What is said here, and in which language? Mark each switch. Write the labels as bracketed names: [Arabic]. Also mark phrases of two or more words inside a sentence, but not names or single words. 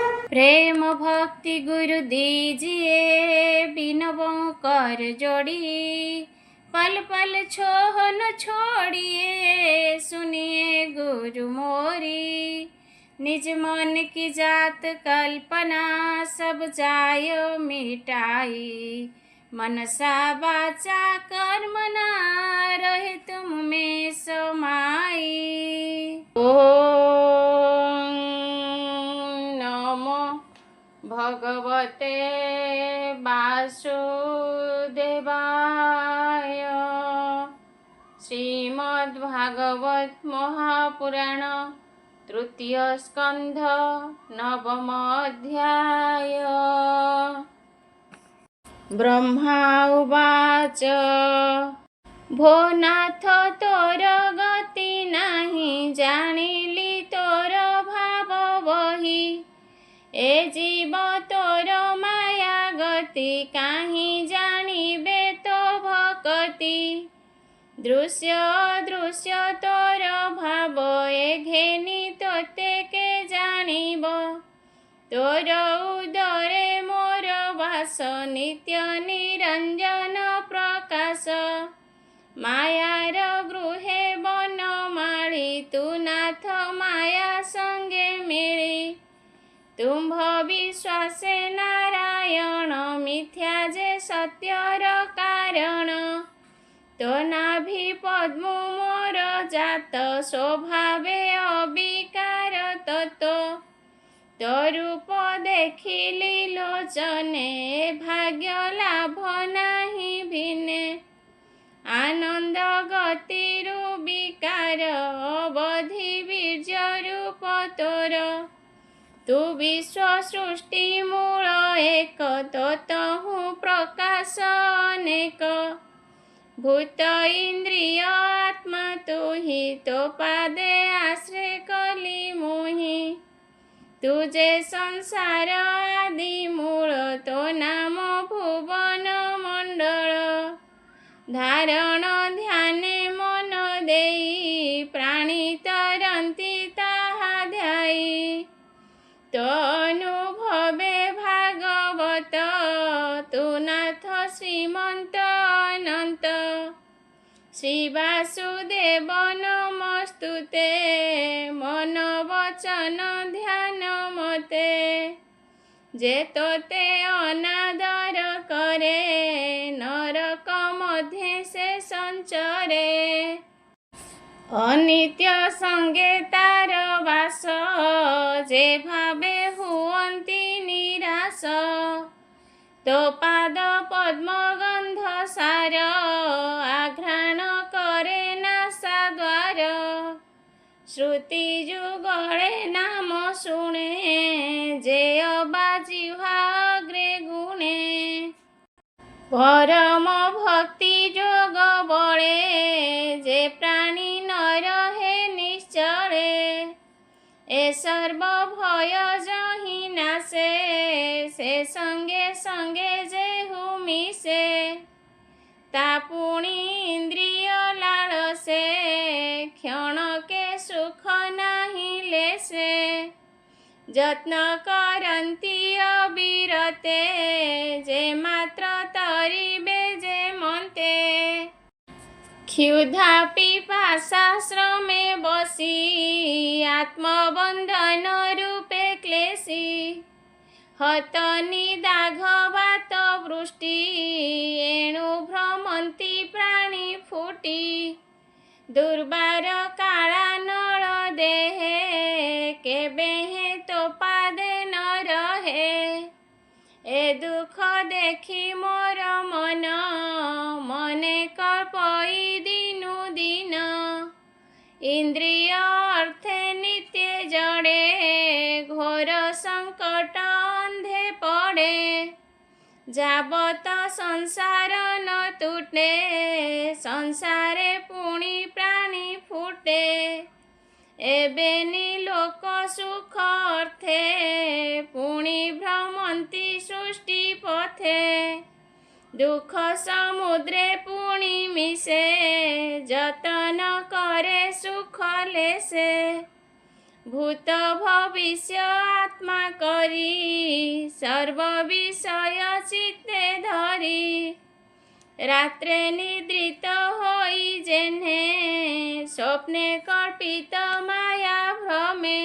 [Hindi] प्रेम भक्ति गुरु दीजिए बिनवों कर जोड़ी। पल पल छोह न छोड़िए सुनिए गुरु मोरी। निज मन की जात कल्पना सब जायो मिटाई। मनसा वाचा कर्मणा रहे तुम में समाई। [Sanskrit] ओम नमो भगवते वासुदेवाय। श्रीमद्भागवत महापुराण तृतीय स्कंध नवम अध्याय। ब्रह्मा उवाच [Odia] ଭୋ ନାଥ ତୋର ଗତି ନାହି ଜାଣିଲି ତୋର ଭାବ ବହି। ଏ ଜୀବ ତୋର ମାୟା ଗତି କାହିଁ ଜାଣିବେ ତୋ ଭକତି। ଦୃଶ୍ୟ ଅଦୃଶ୍ୟ ତୋର ଭାବ ଏ ଘେନି ତୋତେ କେ ଜାଣିବ। ତୋର ଉଦରେ ମୋର ବାସ ନିତ୍ୟ ନିରଞ୍ଜନ ପ୍ରକାଶ। ମାୟାର ଗୃହେ ବନମାଳୀ ତୁ ନାଥ ମାୟା ସଙ୍ଗେ ମିଳି। ତୁମ୍ଭ ବିଶ୍ୱାସେ ନାରାୟଣ ମିଥ୍ୟା ଯେ ସତ୍ୟର କାରଣ। ତୋ ନାଭି ପଦ୍ମ ମୋର ଜାତ ସ୍ୱଭାବେ ଅବିକାର ତତ୍ତ୍ୱ। ତୋ ରୂପ ଦେଖିଲି ଲୋଚନେ ଭାଗ୍ୟ ଲାଭ ନାହି ଭିନ୍ନେ। ଆନନ୍ଦ ଗତିରୁ ବିକାର ଅବଧି ବୀର୍ଯ୍ୟ ରୂପ ତୋର। ତୁ ବିଶ୍ୱ ସୃଷ୍ଟି ମୂଳ ଏକ ତତହୁଁ ପ୍ରକାଶ ଅନେକ। ଭୂତ ଇନ୍ଦ୍ରିୟ ଆତ୍ମା ତୁ ହି ତୋ ପାଦେ ଆଶ୍ରୟ କଲି ମୋହି। ତୁଝେ ସଂସାର ଆଦି ମୂଳ ତୋ ନାମ ଭୁବନ ମଣ୍ଡଳ। ଧାରଣ ଧ୍ୟାନେ ମନ ଦେଇ ପ୍ରାଣୀ ତରନ୍ତି ତାହା ଧ୍ୟାଇ। ତୋ ଅନୁଭବେ ଭାଗବତ ତୁ ନାଥ ଶ୍ରୀମନ୍ତ ଅନନ୍ତ। [Sanskrit] श्री वासुदेव नमस्तुते [Odia] ମନ ବଚନ ଧ୍ୟାନ ମତେ। ଯେ ତୋତେ ଅନାଦର କରେ ନରକ ମଧ୍ୟେ ସେ ସଞ୍ଚରେ। ଅନିତ୍ୟ ସଙ୍ଗେ ତାର ବାସ ଯେ ଭାବେ ହୁଅନ୍ତି ନିରାଶ। ତୋ ପାଦ ପଦ୍ମ ଗନ୍ଧ ସାର ଆଘ୍ରାଣ କରେ ନାସା ଦ୍ୱାର। ଶ୍ରୁତି ଯୁଗଳେ ନାମ ଶୁଣେ ଯେ ଅବା ଜିହ୍ୱା ଅଗ୍ରେ ଗୁଣେ। ପରମ ଭକ୍ତି ଯୋଗ ବଳେ ଯେ ପ୍ରାଣୀ ନ ରହେ ନିଶ୍ଚଳେ। ଏ ସର୍ବ ଭୟ ଯହିଁ ନାଶେ ସେ ସଙ୍ଗେ ସଙ୍ଗେ ଯେହୁ ମିଶେ। ତାପୁଣି ଇନ୍ଦ୍ରିୟ ଲାଳସେ କ୍ଷଣ କେ ସୁଖ ନାହି ଲେଶେ। ଯତ୍ନ କରନ୍ତି ଅବିରତେ ଯେ ମାତ୍ର ତରିବେ ଯେ ମନତେ। କ୍ଷୁଧା ପିପାସା ଶ୍ରମେ ବସି ଆତ୍ମବନ୍ଧନ ରୂପେ କ୍ଳେଶୀ। ହତ ନିଦାଘବାତ ବୃଷ୍ଟି ଏଣୁ ଭ୍ରମନ୍ତି ପ୍ରାଣୀ ଫୁଟି। ଦୁର୍ବାର କାଳା ନଳ ଦେହେ କେବେହେ ତୋ ପାଦେ ନ ରହେ। ଏ ଦୁଖ ଦେଖି ମୋର ମନ ମନେ କଳ୍ପଇ ଦିନୁ ଦିନ। ଇନ୍ଦ୍ରିୟ ଅର୍ଥେ ନିତ୍ୟ ଜଡ଼େ ଘୋର ସଙ୍କଟ ଅନ୍ଧେ ପଡ଼େ। ଯାବତ ସଂସାର ନ ତୁଟେ ସଂସାରେ ପୁଣି ପ୍ରାଣୀ ଫୁଟେ। ଏବେନି ଲୋକ ସୁଖ ଅର୍ଥେ ପୁଣି ଭ୍ରମନ୍ତି ସୃଷ୍ଟି ପଥେ। ଦୁଖ ସମୁଦ୍ରେ ପୁଣି ମିଶେ ଯତନ କରେ ସୁଖ ଲେଶେ। ଭୂତ ଭବିଷ୍ୟ ଆତ୍ମା କରି ସର୍ବ ବିଷୟ ଚିତ୍ତେ ଧରି ରାତ୍ରେ ନିଦ୍ରିତ ହୋଇ ଯେଣ୍ହେ ସ୍ୱପ୍ନେ କଳ୍ପିତ ମାୟା ଭ୍ରମେ